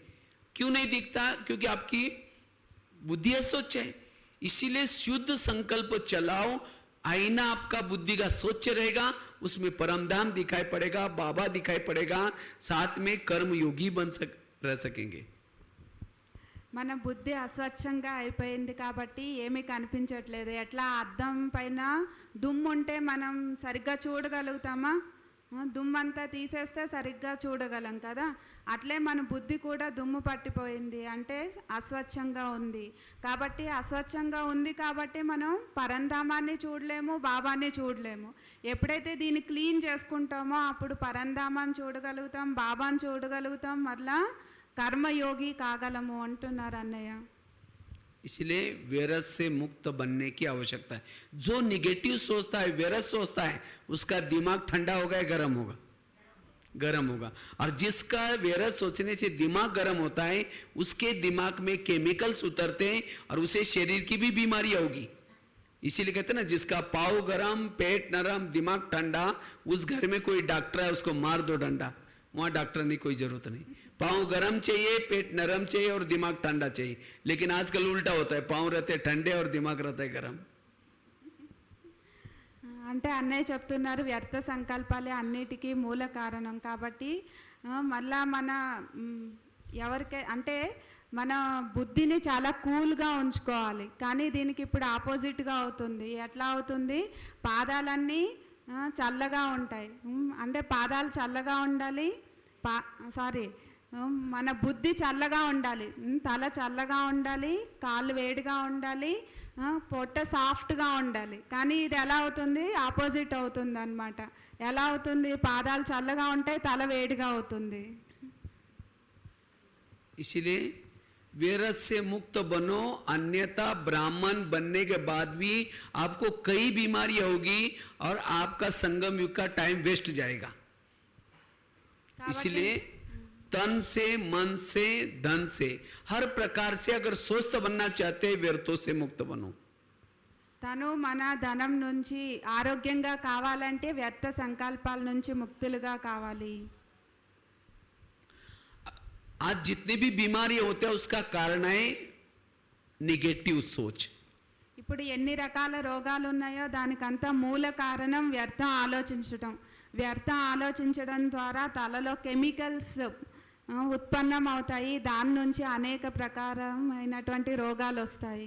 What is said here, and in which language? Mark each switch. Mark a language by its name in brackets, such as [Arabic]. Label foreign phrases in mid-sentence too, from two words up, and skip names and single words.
[Hindi] क्यों नहीं दिखता? क्योंकि आपकी बुद्धि अस्वच्छ है। इसीलिए शुद्ध संकल्प चलाओ, आईना आपका बुद्धि का स्वच्छ रहेगा, उसमें परमधाम दिखाई पड़ेगा, बाबा दिखाई पड़ेगा, साथ में कर्म योगी रह सकेंगे। [Telugu] మన బుద్ధి అస్వచ్ఛంగా అయిపోయింది కాబట్టి ఏమీ కనిపించట్లేదు. ఎట్లా అద్దం పైన దుమ్ము ఉంటే మనం సరిగ్గా చూడగలుగుతామా? దుమ్మంతా తీసేస్తే సరిగ్గా చూడగలం కదా. అట్లే మన బుద్ధి కూడా దుమ్ము పట్టిపోయింది, అంటే అస్వచ్ఛంగా ఉంది. కాబట్టి అస్వచ్ఛంగా ఉంది కాబట్టి మనం పరంధామాన్ని చూడలేము, బాబాని చూడలేము. ఎప్పుడైతే దీన్ని క్లీన్ చేసుకుంటామో అప్పుడు పరంధామాన్ని చూడగలుగుతాం, బాబాని చూడగలుగుతాం, మళ్ళా కర్మయోగి కాగలము అంటున్నారు అన్నయ్య। [Hindi] इसलिए वैरस से मुक्त बनने की आवश्यकता है। जो निगेटिव सोचता है, वैरस सोचता है, उसका दिमाग ठंडा होगा या गर्म होगा? गर्म होगा। और जिसका वैरस सोचने से दिमाग गर्म होता है उसके दिमाग में केमिकल्स उतरते हैं और उसे शरीर की भी बीमारी होगी। इसीलिए कहते हैं ना, जिसका पाँव गर्म, पेट नरम, दिमाग ठंडा, उस घर में कोई डॉक्टर है उसको मार दो डंडा, वहाँ डॉक्टर नहीं, कोई जरूरत नहीं। पाँव गरम चाहिए, पेट नरम चाहिए और दिमाग ठंडा चाहिए। लेकिन आजकल उल्टा होता है, पाँव रहते ठंडे और दिमाग रहता है गरम। [Telugu] అంటే అన్నయ్య చెప్తున్నారు వ్యర్థ సంకల్పాలే అన్నిటికీ మూల కారణం కాబట్టి మళ్ళా మన ఎవరికే అంటే మన బుద్ధిని చాలా కూల్గా ఉంచుకోవాలి. కానీ దీనికి ఇప్పుడు ఆపోజిట్గా అవుతుంది. ఎట్లా అవుతుంది? పాదాలన్నీ చల్లగా ఉంటాయి, అంటే పాదాలు చల్లగా ఉండాలి, మన బుద్ధి చల్లగా ఉండాలి, తల చల్లగా ఉండాలి, కాళ్ళు వేడిగా ఉండాలి, పొట్ట సాఫ్ట్గా ఉండాలి. కానీ ఇది ఎలా అవుతుంది? ఆపోజిట్ అవుతుంది అన్నమాట. ఎలా అవుతుంది? పాదాలు చల్లగా ఉంటాయి, తల వేడిగా అవుతుంది. [Hindi] इसीलिए वैरस से मुक्त बनो, अन्यथा ब्राह्मण बनने के बाद भी आपको कई बीमारियां होगी और आपका संगम युग का [English] time waste [Hindi] जाएगा। इसलिए तन से, मन से, धन से, हर प्रकार से अगर स्वस्थ बनना चाहते हैं व्यर्थों से मुक्त बनो। [Telugu] తను మన ధనం నుంచి ఆరోగ్యంగా కావాలంటే వ్యర్థ సంకల్పాల నుంచి ముక్తులుగా కావాలి. [Hindi] आज जितने भी बीमारी होते हैं उसका कारण है निगेटिव सोच। [Telugu] ఇప్పుడు ఎన్ని రకాల రోగాలు ఉన్నాయో దానికంతా మూల కారణం వ్యర్థ ఆలోచించడం. వ్యర్థ ఆలోచించడం ద్వారా తలలో కెమికల్స్ ఉత్పన్నం అవుతాయి, దాని నుంచి అనేక ప్రకారమైనటువంటి రోగాలు వస్తాయి.